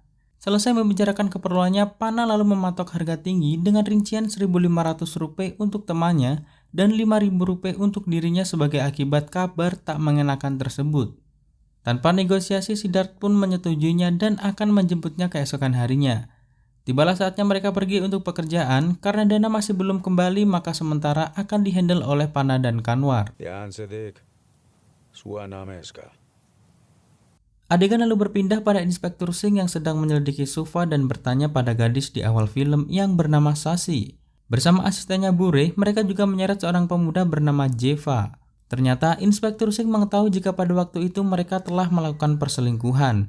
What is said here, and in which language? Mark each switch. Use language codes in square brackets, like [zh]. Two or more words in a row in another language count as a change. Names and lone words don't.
[id] Selesai membicarakan keperluannya, Pana lalu mematok harga tinggi dengan rincian Rp1.500 untuk temannya dan Rp5.000 untuk dirinya sebagai akibat kabar tak mengenakan tersebut. Tanpa negosiasi, Siddharth pun menyetujuinya dan akan menjemputnya keesokan harinya. Tibalah saatnya mereka pergi untuk pekerjaan. Karena Dana masih belum kembali, maka sementara akan dihandle oleh Pana dan Kanwar. [hi] ध्यान से देख सुआ नाम है इसका [id] Adegan lalu berpindah pada Inspektur Singh yang sedang menyelidiki Sufa dan bertanya pada gadis di awal film yang bernama Sasi. Bersama asistennya Bure, mereka juga menyeret seorang pemuda bernama Jeva. Ternyata Inspektur Singh mengetahui jika pada waktu itu mereka telah melakukan perselingkuhan.